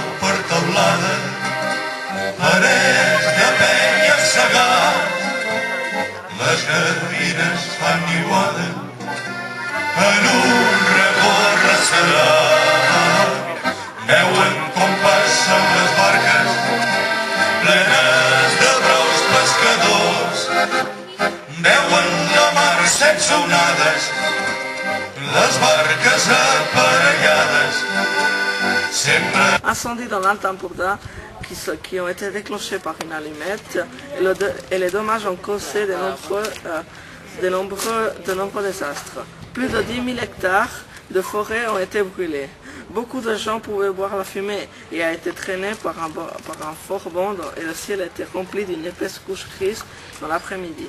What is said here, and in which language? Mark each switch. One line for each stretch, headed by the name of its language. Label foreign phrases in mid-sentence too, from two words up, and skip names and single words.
Catalan: per teulada, parets de penya segat, les gavines fan niuada en un racó ressegat. Veuen com passen les barques plenes de braus pescadors, veuen la mar sense onades, les barques aparellades.
French: Incendies dans l'Alta-Empordà qui ont été déclenchés par une allumette et les dommages ont causé de nombreux désastres. Plus de 10 000 hectares de forêt ont été brûlés. Beaucoup de gens pouvaient voir la fumée et a été traîné par un fort vent et le ciel était rempli d'une épaisse couche grise dans l'après-midi.